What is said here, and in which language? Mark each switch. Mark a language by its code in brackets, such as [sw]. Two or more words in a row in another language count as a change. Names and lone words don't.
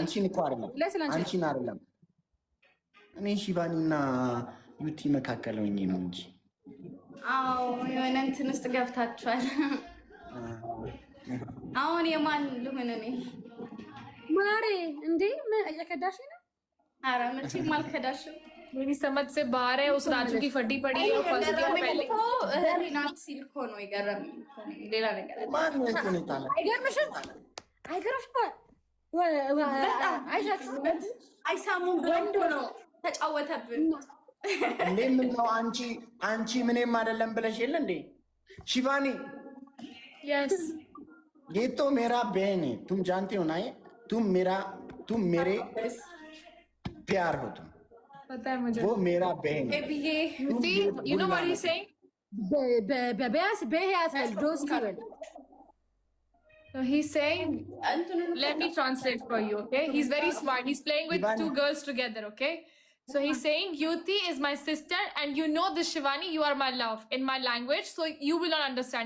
[am] አንቺን እኮ አይደለም አንቺን አይደለም። እኔ ሺቫኒና ዩቲ መካከል ሆኜ ነው እንጂ። አዎ የሆነ እንትን ውስጥ ገብታችኋል። አሁን የማን ልሆን እኔ ማሬ? እንዴ ምን እየከዳሽ ነው? ኧረ መቼም አልከዳሽም። [hi] मेरी समझ से बाहर है। उस राजू की फटी पड़ी है [en] first day [hi] पहले [am] ናት ሲል እኮ ነው የገረመኝ እኮ ነው። ሌላ ነገር ማን ነው እኮ ነው ታላ አይገርምሽም? አይሳሙም ወንድ ነው ተጫወተብን። እንዴ ምን ነው አንቺ ምንም አይደለም ብለሽ የለ እንዴ शिवानी? [en] यस [hi] ये तो मेरा बहन है, तुम जानते हो ना? ये तुम मेरे प्यार हो, तुम पता है मुझे। वो मेरा बहन है। [en] You know what he's saying? So he's saying, let me translate for you, okay? He's very smart. He's playing with two girls together, okay? So he's saying, Yuti is my sister, and you know this, Shivani, you are my love in my language, so you will not understand.